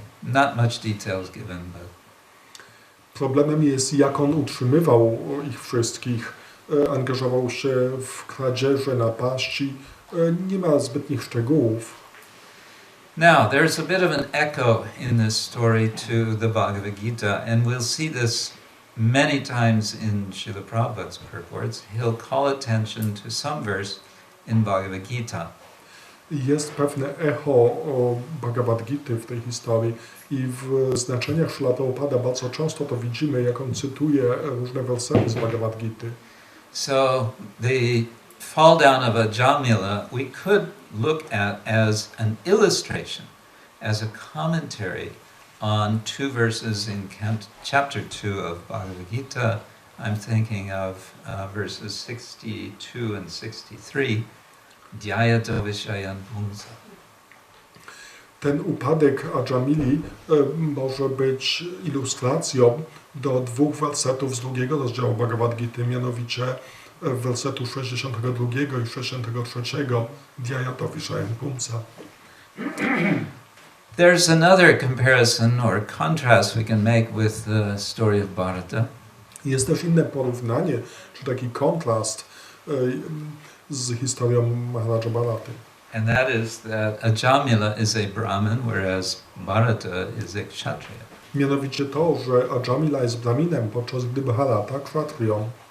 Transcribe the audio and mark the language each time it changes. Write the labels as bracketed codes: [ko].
[en] Not much details given, but [pl] Problemem jest, jak on utrzymywał ich wszystkich, angażował się w kradzieże, napaści, nie ma zbytnich szczegółów. [en] now there's a bit of an echo in this story to the Bhagavad Gita, and we'll see this many times in Srila Prabhupada's purports. He'll call attention to some verse in Bhagavad Gita. [pl] Jest pewne echo Bhagavad Gity w tej historii i w znaczeniach Srila Prabhupada bardzo często to widzimy, jak on cytuje różne wersety z Bhagavad Gity. [en] So the fall down of Ajamila we could look at as an illustration, as a commentary on two verses in chapter 2 of Bhagavad Gita. I'm thinking of verses 62 and 63. [sa] Dhyayata Vishayan Pumsa. [pl] Ten upadek Ajamili może być ilustracją do dwóch wersetów z drugiego rozdziału Bhagavad Gity, mianowicie wersetu 62 i 63 [sa] Dhyayata Vishayan Pumsa. [en] There's another comparison or contrast we can make with the story of Bharata. [pl] Jest też inne porównanie, czy taki kontrast z historią Maharaja Bharaty. [en] And that is that Ajamila is a Brahmin, whereas Bharata is a Kshatriya. [pl] Mianowicie to, że Ajamila jest Brahminem, podczas gdy Bharata Kshatriyą.